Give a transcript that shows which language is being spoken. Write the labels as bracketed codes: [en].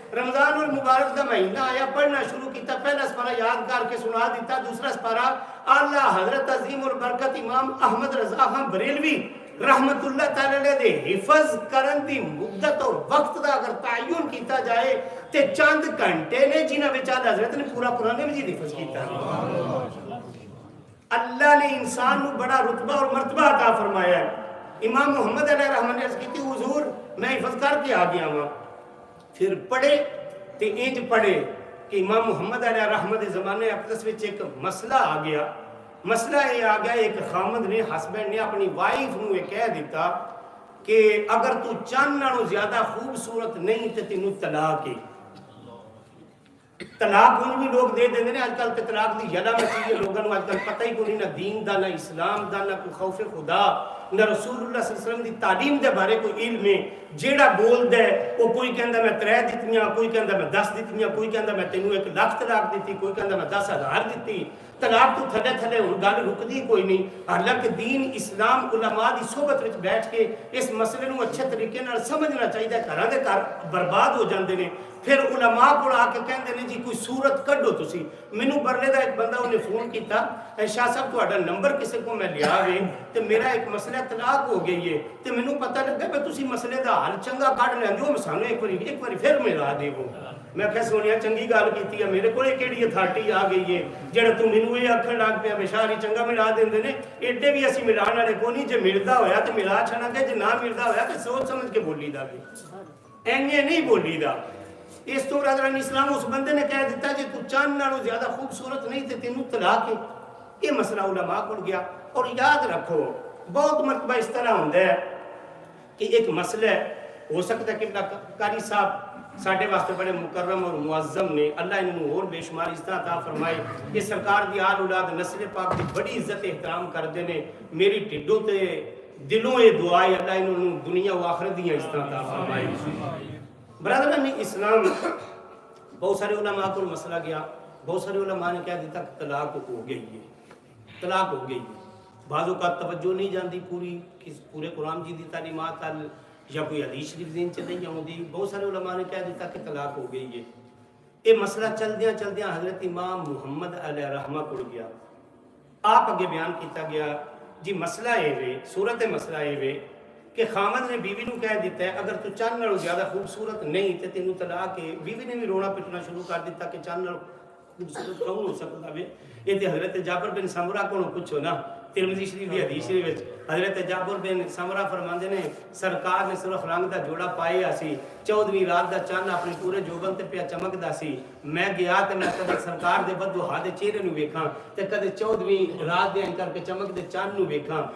[pa] رمضان المبارک دا مہینہ آیا, پڑھنا شروع کیتا, پہلا سپارہ یاد کر کے سنا دیتا, دوسرا سپارہ اللہ حضرت عظیم البرکت امام احمد رضا خان بریلوی رحمت اللہ تعالی علیہ دے حفظ کرن دی مدت اور وقت دا اگر تعین کیتا جائے تے چند گھنٹے نے جنہاں وچ حضرت نے پورا قرآن مجید حفظ کیتا. [ur] اللہ نے انسان کو بڑا رتبہ اور مرتبہ عطا فرمایا ہے. امام محمد علیہ رحمہ نے عرض کی تھی حضور میں حفظ کر کے آ گیا ہوں. [pa] پھر پڑھے تے انج پڑھے کہ امام محمد علیہ رحمہ دے زمانے اقدس وچ ایک مسئلہ آ گیا. مسئلہ یہ آ گیا, ایک خامد نے, ہسبینڈ نے اپنی وائف نو یہ کہہ دیتا کہ اگر تو چند نالوں زیادہ خوبصورت نہیں تے تینوں طلاق ہے. طلاق ان بھی لوگ دے دیندے نے. آج کل تے طلاق دی یلا مچی ہے, لوگوں کو آج کل پتہ ہی کوئی نہ دین دا, نہ اسلام دا, نہ کوئی خوف خدا, نہ رسول اللہ صلی اللہ علیہ وسلم دی تعلیم دے بارے کوئی علم ہے. جیڑا بولدا ہے وہ کوئی کہندا میں 3 دتیاں, کوئی کہندا میں 10 دتیاں, کوئی کہندا میں تینوں 1 لاکھ طلاق دتی, کوئی کہندا میں 10,000 دتی. طلاق تو تھلے تھلے ہن گل رکدی کوئی نہیں. حالانکہ دین اسلام علماء دی صحبت وچ بیٹھ کے اس مسئلے نو اچھے طریقے نال سمجھنا چاہیے. گھراں دے گھر برباد ہو جاندے نے. پھر علماء کو آ کے کہندے نے جی کوئی صورت کڈو تسی. مینوں برلے دا ایک بندہ انہیں فون کیتا, شاہ صاحب تہاڈا نمبر کسے کو میں لیا وے تے میرا ایک مسئلہ طلاق ہو گئی ہے تے مینوں پتہ لگا کہ تسی مسئلے دا حل چنگا کڈ لیندے ہو, سانوں ایک واری پھر ملا دیو. میں کہ سونیا چنگی گل کیتی ہے, میرے کول کیڑی اتھارٹی آ گئی ہے جڑا تو مینوں یہ آکھن لگ پیا بشاری چنگا ملا دیندے نے. ایڈے بھی اسی ملانے والے کو نہیں, جے ملدا ہویا تے ملا چھڑا گے, جے نہ ملدا ہویا تے سوچ سمجھ کے بولی دا. اینے نہیں بولی دا. اس تو برادران اسلام اس بندے نے کہہ دیتا جی تو چاند نالوں زیادہ خوبصورت نہیں تے تینوں طلاق ہے. [ur] یہ مسئلہ علماء کو گیا. اور یاد رکھو بہت مرتبہ اس طرح ہوتا ہے کہ ایک مسئلہ ہو سکتا ہے [pa] کہ قاری صاحب ساڈے واسطے بڑے مکرم اور معظم نے, اللہ انہوں اور بے شمار اس طرح عطا فرمائے کہ سرکار دی آل اولاد نسل پاک دی بڑی عزت احترام کردے نے. میری ٹھڈوں تے دلوں یہ دعا ہے اللہ انہوں دنیا و آخرت دی اس طرح عطا فرمائے. برادران اسلام بہت سارے علماء کو مسئلہ گیا, بہت سارے علماء نے کہہ دیتا کہ طلاق ہو گئی ہے, طلاق ہو گئی ہے. بعضوں کا توجہ نہیں جاندی پورے قرآن جی دی تعلیمات یا کوئی حدیث شریف دین چ نہیں آؤندی. بہت سارے علماء نے کہہ دیتا کہ طلاق ہو گئی ہے. یہ مسئلہ چلدیاں حضرت امام محمد علیہ رحمہ کو گیا. آپ اگے بیان کیتا گیا جی مسئلہ یہ وے, صورت مسئلہ یہ وے کہ خامد نے بیوی نو کہہ دیتا ہے اگر تو چاند نالوں زیادہ خوبصورت نہیں تے تینوں طلاق ہے. بیوی نے بھی رونا پٹنا شروع کر دیتا کہ چاند نالوں خوبصورت کون ہو سکتا ہے. یہ تے حضرت جابر بن سمرہ کو پوچھو نا, ترمذی شریف دی حدیث شریف حضرت جابر بن سمرہ فرماندے نے سرکار نے سرخ رنگ دا جوڑا پایا سی, 14ویں رات دا چاند اپنے پورے جوبن تے پیا چمکدا سی. میں گیا تے میں کدے سرکار دے بدوہا دے چہرے نو ویکھاں تے کدے 14ویں رات دے کر کے چمک دے چاند نو ویکھاں.